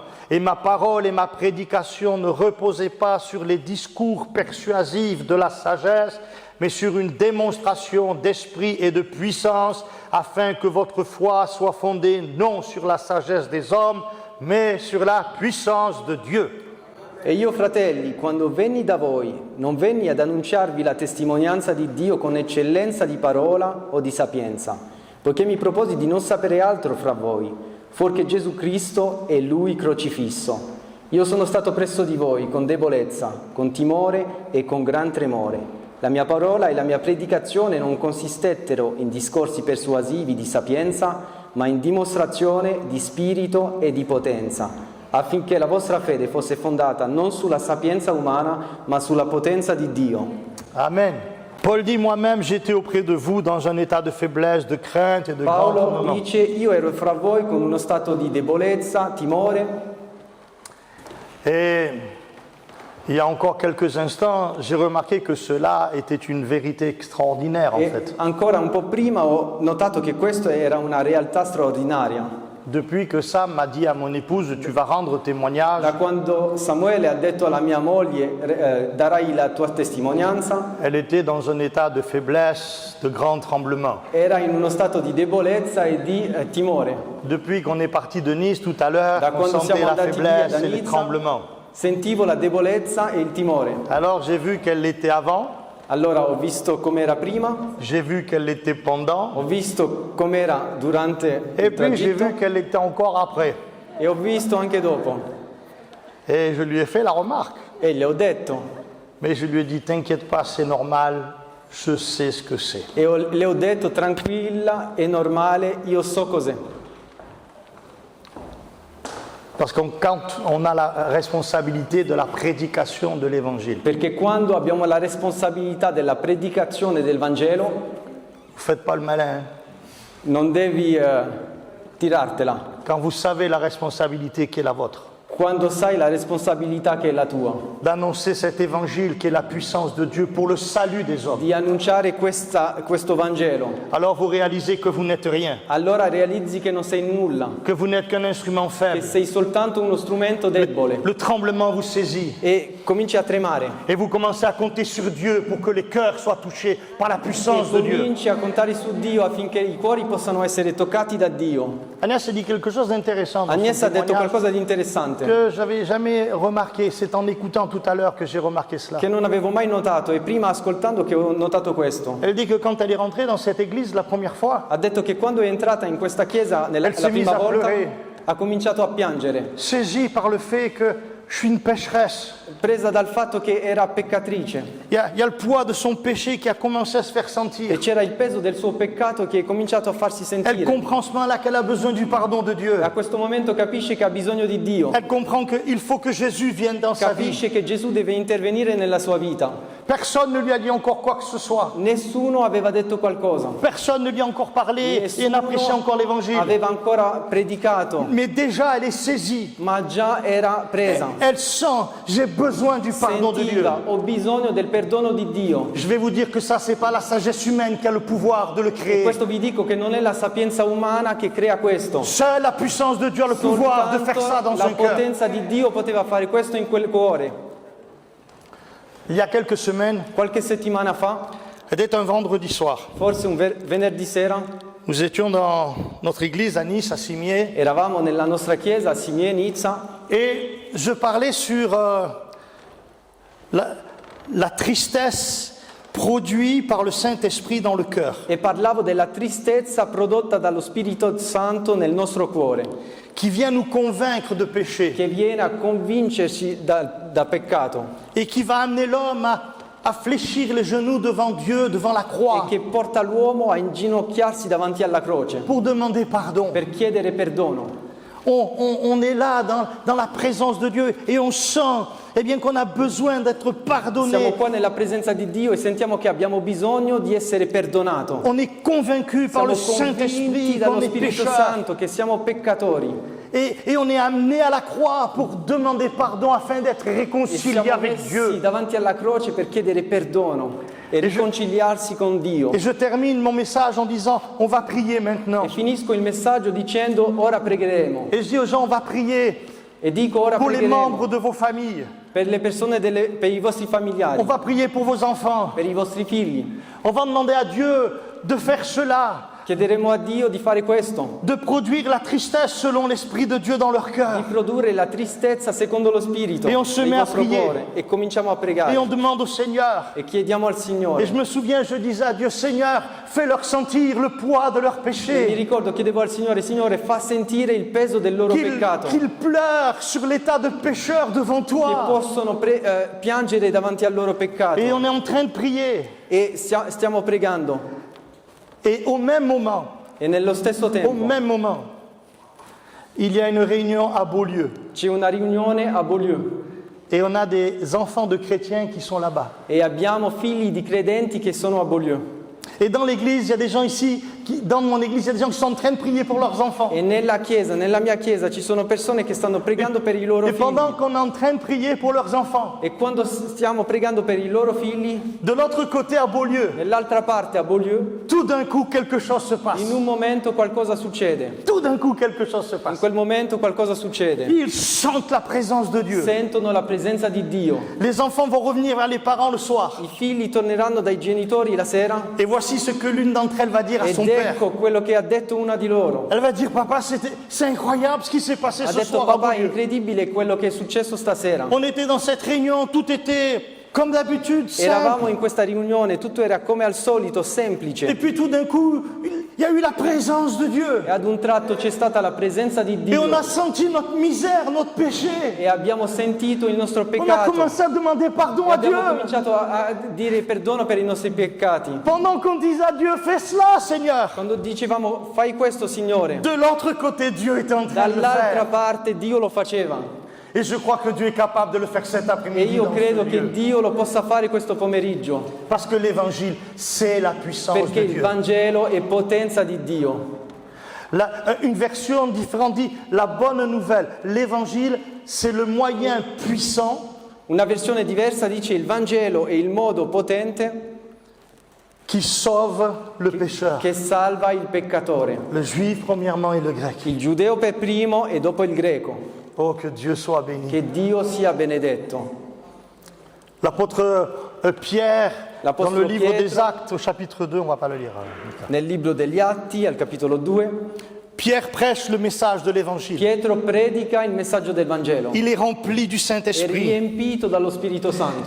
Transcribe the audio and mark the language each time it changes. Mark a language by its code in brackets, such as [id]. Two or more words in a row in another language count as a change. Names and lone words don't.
[fr] Et ma parole et ma prédication ne reposaient pas sur les discours persuasifs de la sagesse, mais sur une démonstration d'esprit et de puissance, afin que votre foi soit fondée non sur la sagesse des hommes, mais sur la puissance de Dieu. [it] E io, fratelli, quando venni da voi, non venni ad annunciarvi la testimonianza di Dio con eccellenza di parola o di sapienza, poiché mi proposi di non sapere altro fra voi, fuorché Gesù Cristo e Lui crocifisso. Io sono stato presso di voi con debolezza, con timore e con gran tremore. La mia parola e la mia predicazione non consistettero in discorsi persuasivi di sapienza, ma in dimostrazione di spirito e di potenza, affinché la vostra fede fosse fondata non sulla sapienza umana, ma sulla potenza di Dio. Amen. [fr] Paul dit: Moi-même, j'étais auprès de vous dans un état de faiblesse, de crainte et de grand [it] Paolo [fr] tremblement. [it] dice: io ero fra voi con uno stato di debolezza, timore. [fr] Et il y a encore quelques instants, j'ai remarqué que cela était une vérité extraordinaire en [it] E [fr] fait. [it] ancora un po' prima ho notato che questa era una realtà straordinaria. [fr] Depuis que Sam m'a dit à mon épouse: Tu vas rendre témoignage, [it] Da quando Samuele ha detto alla mia moglie darai la tua testimonianza, [fr] elle était dans un état de faiblesse, de grand tremblement. [it] era in uno stato di debolezza e di timore. [fr] Depuis qu'on est parti de Nice tout à l'heure, [it] Da [fr] on [it] quando [fr] sentait [it] siamo [fr] la [it] andati via [fr] faiblesse [it] da [fr] et le [it] Nizza, [fr] tremblement. [it] sentivo la debolezza e il timore. [fr] Alors j'ai vu qu'elle l'était avant, [it] Allora ho visto com'era prima, [fr] j'ai vu qu'elle l'était pendant, [it] ho visto com'era durante [fr] et [it] il [fr] puis j'ai [it] tragitto [fr] vu qu'elle l'était encore après. [it] e ho visto anche dopo. [fr] Et je lui ai fait la remarque. [it] E le ho detto, [fr] Mais je lui ai dit: T'inquiète pas, c'est normal, je sais ce que c'est. [it] le ho detto tranquilla, è normale, io so cos'è. [fr] Parce que quand on a la responsabilité de la prédication de l'évangile, [it] Perché quando abbiamo la responsabilità della predicazione del Vangelo, [fr] vous ne faites pas le malin. [it] non devi tirartela. [fr] Quand vous savez la responsabilité qui est la vôtre, [it] Quando sai la responsabilità che è la tua, [fr] d'annoncer cet évangile qui est la puissance de Dieu pour le salut des hommes, [it] di annunciare questo Vangelo, [fr] alors vous réalisez que vous n'êtes rien, [it] allora realizzi che non sei nulla, [fr] que vous n'êtes qu'un instrument [it] che [fr] faible. [it] sei soltanto uno strumento debole [fr] Le tremblement vous saisit [it] e cominci a tremare [fr] et vous commencez à compter sur Dieu pour que les cœurs soient touchés par la [it] e [fr] puissance de Dieu. [it] cominci a contare su Dio affinché i cuori possano essere toccati da Dio. [fr] Agnès a dit quelque chose d'intéressant dans [it] Agnès [fr] son [it] ha detto [fr] témoignage, [it] qualcosa di interessante, [fr] que je n'avais jamais remarqué. C'est en écoutant tout à l'heure que j'ai remarqué cela. [it] che non avevo mai notato e prima ascoltando che ho notato questo. [fr] Elle dit que quand elle est rentrée dans cette église la première fois, [it] Ha detto che quando è entrata in questa chiesa [fr] Elle s'est [it] la prima [fr] mise à [it] volta [fr] pleurer. [it] ha cominciato a piangere, [fr] saisie par le fait que je suis une pécheresse. [it] presa dal fatto che era peccatrice [fr] Il y a le poids de son péché qui a commencé à se faire [it] e [fr] sentir. [it] c'era il peso del suo peccato che è cominciato a farsi [fr] Elle [it] sentire. [fr] comprend ce moment-là qu'elle a besoin du pardon de Dieu. [it] E a questo momento capisce che ha bisogno di Dio, [fr] Elle comprend qu'il faut que Jésus vienne dans sa vie. [it] capisce che Gesù deve intervenire nella sua vita. [fr] Personne ne lui a dit encore quoi que ce soit. [it] Nessuno aveva detto qualcosa, [fr] Personne ne lui a encore parlé et n'a prêché encore l'évangile. [it] aveva ancora predicato, [fr] Mais déjà, elle est saisie. [it] ma già era presa. [fr] Elle sent, j'ai besoin du pardon de Dieu. [it] Sentiva, ho bisogno del perdono di Dio. [fr] Je vais vous dire que ça, c'est pas la sagesse humaine qui a le pouvoir de le [it] E [fr] créer. [it] questo vi dico che non è la sapienza umana che crea questo. [fr] Seule la puissance de Dieu a le pouvoir de faire ça [it] Soltanto [fr] dans [it] la [fr] un cœur. [it] potenza di Dio poteva fare questo in quel cuore. [fr] Il y a quelques semaines, [it] Qualche settimana fa, [fr] c'était un vendredi soir. [it] forse un venerdì sera, [fr] Nous étions dans notre église à Nice, à Cimier, [it] eravamo nella nostra chiesa a Simie, Nizza, [fr] et je parlais sur la tristesse produite par le Saint-Esprit dans le cœur, [it] e parlavo della tristezza prodotta dallo Spirito Santo nel nostro cuore, [fr] qui vient nous convaincre de péché [it] che viene a convincerci da peccato [fr] et qui va amener l'homme à fléchir les genoux devant Dieu, devant la [it] e [fr] croix, [it] che porta l'uomo a inginocchiarsi davanti alla croce [fr] pour demander pardon. [it] per chiedere perdono. [fr] On est là dans la présence de Dieu et on sent eh bien, qu'on a besoin d'être [it] Siamo [fr] pardonné. [it] qua nella presenza di Dio e sentiamo che abbiamo bisogno di essere perdonato. [fr] On est convaincu par [it] Siamo [fr] le Saint-Esprit [it] convinti [fr] qu'on [it] dallo [fr] est [it] Spirito [fr] pécheur. [it] Santo che siamo peccatori [fr] Et on est amené à la croix pour demander pardon afin d'être [it] e [fr] réconcilié [it] siamo [fr] avec [it] messi [fr] Dieu. [it] davanti alla croce per chiedere perdono e riconciliarsi con Dio. [fr] Et je termine mon message en disant, on va prier maintenant. [it] E finisco il messaggio dicendo ora pregheremo [fr] Et je dis aux gens, on va prier [it] e dico ora [fr] pour les [it] pregheremo [fr] membres de vos familles. [it] per le persone, per i vostri familiari, [fr] On va prier pour vos enfants. [it] per i vostri figli. [fr] On va demander à Dieu de faire cela, [it] Chiederemo a Dio di fare questo, [fr] de produire la tristesse selon l'Esprit de Dieu dans leur [it] di [fr] cœur. [it] produrre la tristezza secondo lo Spirito [fr] E on se [it] nel [fr] met a [it] vostro [fr] prier. [it] cuore e cominciamo a [fr] Et [it] pregare [fr] on demande au Seigneur. [it] e chiediamo al [fr] Et [it] Signore. [fr] je me souviens, je disais à Dieu, Seigneur, fais-leur sentir le poids de leurs [it] E mi [fr] péchés. [it] ricordo, chiedevo al Signore, Signore, fa sentire il peso del loro peccato, [fr] Qu'ils pleurent sur l'état de pécheur devant [it] che [fr] toi. [it] possono piangere davanti al loro peccato. [fr] Et on est en train de prier. [it] E stiamo pregando. [fr] Et au même moment, [it] E nello stesso [fr] au [it] tempo [fr] même moment, il y a une réunion à Beaulieu. [it] c'è una riunione a Beaulieu [fr] Et on a des enfants de chrétiens qui sont là-bas. [it] e abbiamo figli di credenti che sono a Beaulieu. [fr] Et dans l'église, il y a des gens ici, dans mon église, il y a des gens qui sont en train de prier pour leurs enfants. [it] E nella chiesa, nella mia chiesa, ci sono persone che stanno pregando per i loro [fr] Et [it] figli. [fr] pendant qu'on est en train de prier pour leurs enfants, [it] E quando stiamo pregando per i loro figli, [fr] de l'autre côté à Beaulieu, [it] nell'altra parte a Beaulieu, [fr] tout d'un coup quelque chose se passe. [it] in un momento qualcosa succede. [fr] Tout d'un coup quelque chose se [it] In [fr] passe. [it] quel momento qualcosa succede. [fr] Ils sentent la présence de Dieu. [it] Sentono la presenza di Dio. [fr] Les enfants vont revenir vers les parents le soir. [it] I figli torneranno dai genitori la sera [fr] Et voici ce que l'une d'entre elles va dire à [it] ed [fr] son père. [it] ecco quello che ha detto una di loro. [fr] Elle va dire, papa, c'est incroyable ce qui s'est passé [it] Ha [fr] ce [it] detto: [fr] soir à [it] papà, è Beaulieu. incredibile quello che è successo stasera. [fr] On était dans cette réunion, tout était comme d'habitude, [it] Eravamo [fr] simple. [it] in questa riunione, tutto era come al solito, [fr] Et [it] semplice. [fr] puis tout d'un coup, il y a eu la présence de Dieu. [it] E ad un tratto c'è stata la presenza di [fr] Et on [it] Dio [fr] a senti notre misère, notre péché. [it] e abbiamo sentito il nostro [fr] On a [it] peccato. [fr] commencé à demander pardon [it] E [fr] à Dieu. [it] abbiamo cominciato a dire perdono per i nostri peccati. [fr] Pendant qu'on disait à Dieu, fais cela, Seigneur. [it] Quando dicevamo fai questo, Signore, [fr] De l'autre côté, Dieu était en train de le [it] dall'altra [fr] faire. [it] parte Dio lo faceva. [fr] Et je crois que Dieu est capable de le faire cet [it] E [fr] après-midi [it] io [fr] dans [it] credo [fr] ce [it] che [fr] lieu. [it] Dio lo possa fare questo pomeriggio, [fr] Parce que l'évangile, c'est la puissance [it] perché [fr] de [it] il [fr] Dieu. [it] Vangelo è potenza di Dio. [fr] Une version différente dit la bonne nouvelle. L'évangile, c'est le moyen puissant [it] Una versione diversa dice il Vangelo è il modo potente [fr] qui sauve le pécheur. [it] che salva il peccatore, [fr] Le juif premièrement et le grec. [it] il giudeo per primo e dopo il greco. [fr] Oh, que Dieu soit béni. [it] Che Dio sia benedetto. [fr] L'apôtre Pierre, dans L'apôtre le livre [it] Pietro. [fr] des Actes, au chapitre 2, on ne va pas le lire. [it] Nel libro degli Atti, al capitolo 2, [fr] Pierre prêche le message de l'évangile. [it] Pietro predica il messaggio del Vangelo. [fr] Il est rempli du [it] È [fr] Saint-Esprit. [it] riempito dallo Spirito Santo.